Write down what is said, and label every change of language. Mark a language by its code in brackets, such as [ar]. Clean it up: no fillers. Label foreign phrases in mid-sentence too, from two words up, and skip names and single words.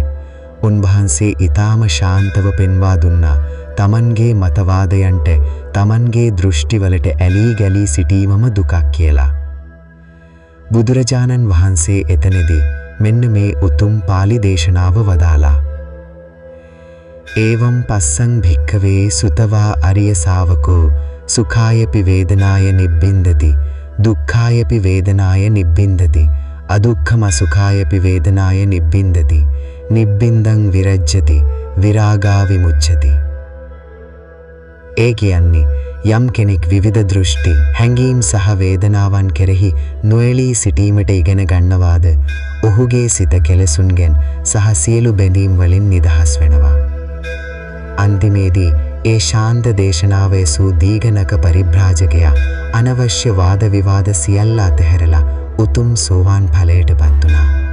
[si] උන්වහන්සේ ඊටාම ශාන්තව පෙන්වා දුන්නා තමන්ගේ මතවාදයන්ට, තමන්ගේ දෘෂ්ටිවලට ඇලී ගැලී සිටීමම දුකක් කියලා. බුදුරජාණන් වහන්සේ එතනදී මෙන්න මේ උතුම් පාලි දේශනාව වදාලා. [pi] ඒවම් පස්සං භික්ඛවේ සුතවා අරිය ශාවකෝ සුඛායපි වේදනාය නිබ්බින්දති දුක්ඛායපි වේදනාය නිබ්බින්දති අදුක්ඛම සුඛායපි වේදනාය නිබ්බින්දති නිබ්බින්දං විරජ්ජති විරාගා විමුච්ඡති. [si] ඒ කියන්නේ යම් කෙනෙක් විවිධ දෘෂ්ටි, හැඟීම් සහ වේදනාවන් කෙරෙහි නොඇලී සිටීමට ඉගෙන ගන්නවාද ඔහුගේ සිත කෙලෙසුන්ගෙන් සහ සියලු බැඳීම් වලින් නිදහස් වෙනවා. අන්තිමේදී ඒ ශාන්ත දේශනාවේ සූ දීඝනක පරිබ්‍රාජකයා අනවශ්‍ය වාද විවාද සියල්ල අතහැරලා උතුම් සෝවාන් ඵලයටපත් වුණා.